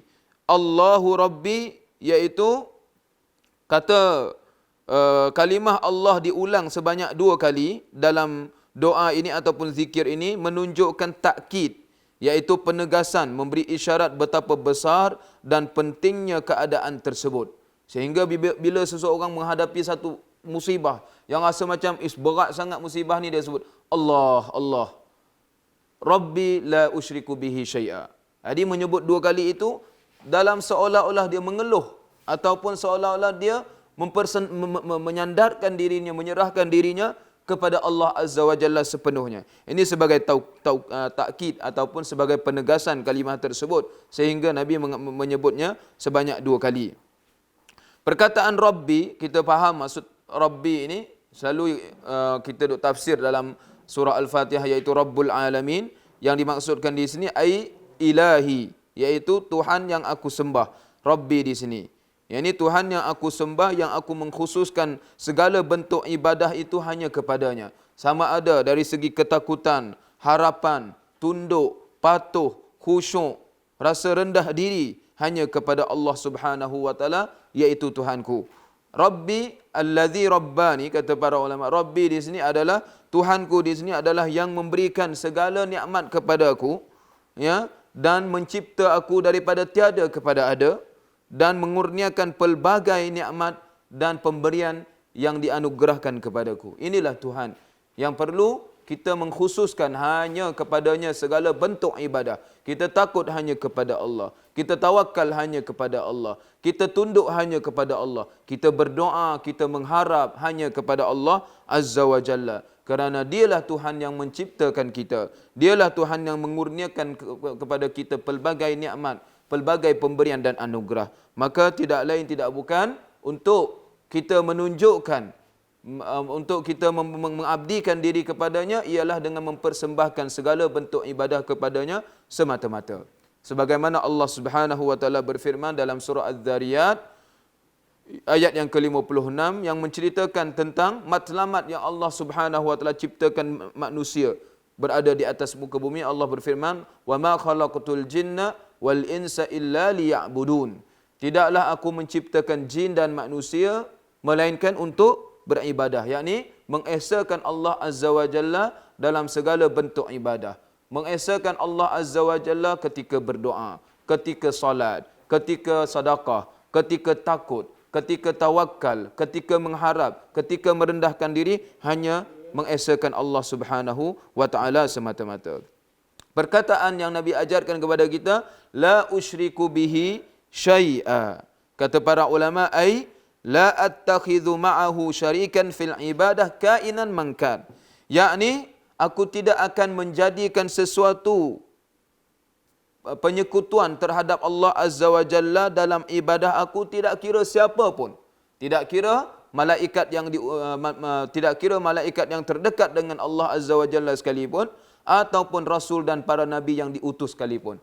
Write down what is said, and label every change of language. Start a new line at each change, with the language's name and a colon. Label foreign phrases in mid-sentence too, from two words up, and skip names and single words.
Arabic: الله ربي
Malay: iaitu kata kalimah Allah diulang sebanyak 2 kali dalam doa ini ataupun zikir ini menunjukkan takkid, iaitu penegasan, memberi isyarat betapa besar dan pentingnya keadaan tersebut. Sehingga bila seseorang menghadapi satu musibah yang rasa macam berat sangat musibah ni, dia sebut Allah, Allah.
Arabic: ربي لا أشرك به شيئا.
Malay: Jadi menyebut 2 kali itu dalam seolah-olah dia mengeluh ataupun seolah-olah dia menyandarkan dirinya, menyerahkan dirinya kepada
Arabic: الله عز وجل
Malay: sepenuhnya. Ini sebagai takkid ataupun sebagai penegasan kalimah tersebut, sehingga Nabi menyebutnya sebanyak 2 kali. Perkataan Rabbi, kita faham maksud Rabbi ini, selalu kita duk tafsir dalam surah Al-Fatihah, iaitu
Arabic: رب العالمين.
Malay: Yang dimaksudkan di sini
Arabic: أي إلهي,
Malay: iaitu Tuhan yang aku sembah. Rabbi di sini, yang ini Tuhan yang aku sembah, yang aku mengkhususkan segala bentuk ibadah itu hanya kepadanya. Sama ada dari segi ketakutan, harapan, tunduk, patuh, khusyuk, rasa rendah diri, hanya kepada
Arabic: الله سبحانه وتعالى,
Malay: iaitu Tuhanku.
Arabic: ربي الذي رباني,
Malay: kata para ulama, Rabbi di sini adalah Tuhanku, di sini adalah yang memberikan segala nikmat kepadaku, ya, dan mencipta aku daripada tiada kepada ada, dan mengurniakan pelbagai nikmat dan pemberian yang dianugerahkan kepadaku. Inilah Tuhan yang perlu kita mengkhususkan hanya kepadanya segala bentuk ibadah. Kita takut hanya kepada Allah. Kita tawakal hanya kepada Allah. Kita tunduk hanya kepada Allah. Kita berdoa, kita mengharap hanya kepada
Arabic: الله عز وجل.
Malay: Kerana dialah Tuhan yang menciptakan kita. Dialah Tuhan yang mengurniakan kepada kita pelbagai nikmat, pelbagai pemberian dan anugerah. Maka tidak lain tidak bukan untuk kita menunjukkan untuk kita mengabdikan diri kepadanya ialah dengan mempersembahkan segala bentuk ibadah kepadanya semata-mata. Sebagaimana
Arabic: الله سبحانه وتعالى
Malay: berfirman dalam surah Az-Zariyat ayat yang ke-56 yang menceritakan tentang matlamat yang
Arabic: الله سبحانه وتعالى
Malay: ciptakan manusia berada di atas muka bumi. Allah berfirman,
Arabic: "وما خلقت الجن والإنس إلا ليعبدون."
Malay: Tidaklah aku menciptakan jin dan manusia melainkan untuk beribadah, yakni mengesakan
Arabic: الله عز وجل
Malay: dalam segala bentuk ibadah. Mengesakan
Arabic: الله عز وجل
Malay: ketika berdoa, ketika salat, ketika sedekah, ketika takut, ketika tawakal, ketika mengharap, ketika merendahkan diri, hanya mengesakan
Arabic: الله سبحانه وتعالى
Malay: semata-mata. Perkataan yang Nabi ajarkan kepada kita,
Arabic: لا أشرك به شيئا.
Malay: Kata para ulama,
Arabic: أي لا أتخذ معه شريكا في العبادة كائنا من كان.
Malay: Yakni aku tidak akan menjadikan sesuatu penyekutuan terhadap
Arabic: الله عز وجل
Malay: dalam ibadah aku, tidak kira siapa pun. Tidak kira malaikat yang tidak kira malaikat yang terdekat dengan
Arabic: الله عز وجل
Malay: sekalipun, ataupun rasul dan para nabi yang diutus sekalipun.